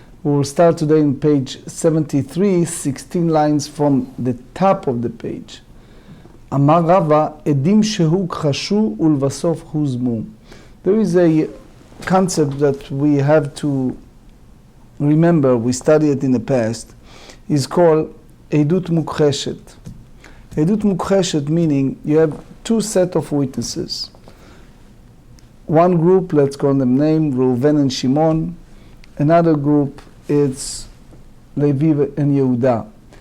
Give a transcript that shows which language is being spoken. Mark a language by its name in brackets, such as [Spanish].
[English] We will start today in page 73, 16 lines from the top of the page. [Hebrew] אמר רבא, עדים שהוכחשו ולבסוף הוזמו. [English] There is a concept that we have to remember, we studied it in the past, is called עדות מוכחשת. עדות מוכחשת meaning you have two sets of witnesses. One group, let's call them name, Reuven and Shimon. Another group, it's Levi and Yehuda.